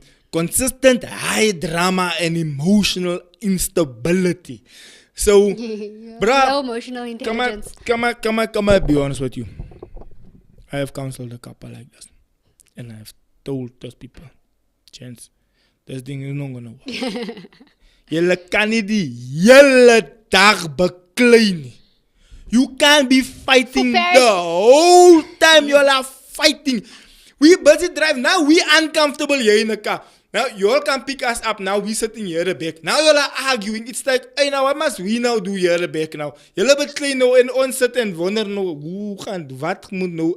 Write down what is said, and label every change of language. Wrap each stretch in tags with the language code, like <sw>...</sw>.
<en>Consistent high drama and emotional instability. So, Low emotional intelligence. come on, be honest with you. I have counseled a couple like this, and I have told those people, Chance, this thing is not gonna work.</en> <af>Julle kan nie die hele dag beklei nie.</af> <en>You can't be fighting the whole time. You're like fighting. We busy drive. Now we uncomfortable here in the car. Now you all can pick us up. Now we sitting here the back. Now you're like arguing. It's like, hey, now what must we now do here the back now? You're a bit clean now and on sit and wonder now, what</en> <af>moet nou?</af>